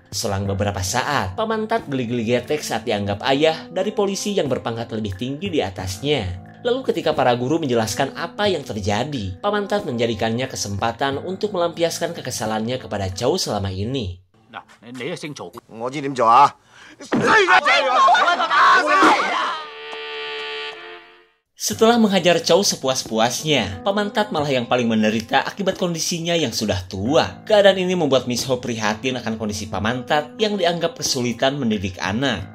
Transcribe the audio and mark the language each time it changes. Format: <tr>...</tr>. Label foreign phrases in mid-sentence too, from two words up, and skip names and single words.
<id>Selang beberapa saat, Pak Mantat geli-geli getek saat dianggap ayah dari polisi yang berpangkat lebih tinggi di atasnya. Lalu ketika para guru menjelaskan apa yang terjadi, Pak Mantat menjadikannya kesempatan untuk melampiaskan kekesalannya kepada Chow selama ini. Nah, ini</id> <yue>姓曹，我知點做啊！</yue> <id>Setelah menghajar Chow sepuas-puasnya, Pak Mantat malah yang paling menderita akibat kondisinya yang sudah tua. Keadaan ini membuat Miss Ho prihatin akan kondisi Pak Mantat yang dianggap kesulitan mendidik anak.</id>